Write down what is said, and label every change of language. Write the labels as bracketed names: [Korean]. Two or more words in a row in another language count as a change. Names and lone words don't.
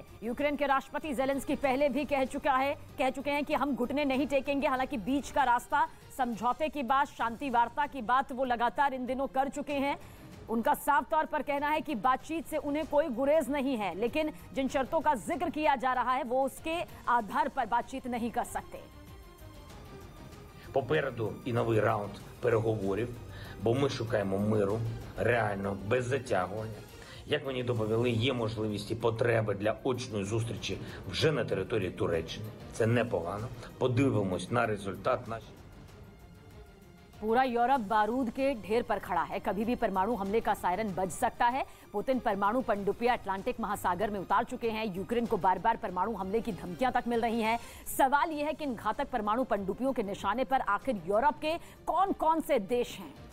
[Hindi] यूक्रेन के राष्ट्रपति जेलेंस्की पहले भी कह चुके हैं कि हम घुटने नहीं टेकेंगे। हालांकि बीच का रास्ता, समझौते की बात, शांति वार्ता की बात वो लगातार इन दिनों कर चुके हैं। उनका साफ तौर पर कहना है कि बातचीत से उन्हें कोई गुरेज नहीं है, लेकिन जिन शर्तों का जिक्र किया जा रहा है वो उसके आधार पर बातचीत नहीं कर सकते। [Ukrainian] Попереду і новий раунд переговорів, бо ми шукаємо миру, реально, без затягування. Як мені доповіли, є можливість і потреби для очної зустрічі вже на території Туреччини. Це непогано. Подивимось на результат наші. [Hindi] पूरा यूरोप बारूद के ढेर पर खड़ा है। कभी भी परमाणु हमले का सायरन बज सकता है। पुतिन परमाणु पनडुब्बियां अटलांटिक महासागर में उतार चुके हैं। यूक्रेन को बार बार परमाणु हमले की धमकियां तक मिल रही हैं। सवाल यह है कि इन घातक परमाणु पनडुब्बियों के निशाने पर आखिर यूरोप के कौन कौन से देश हैं।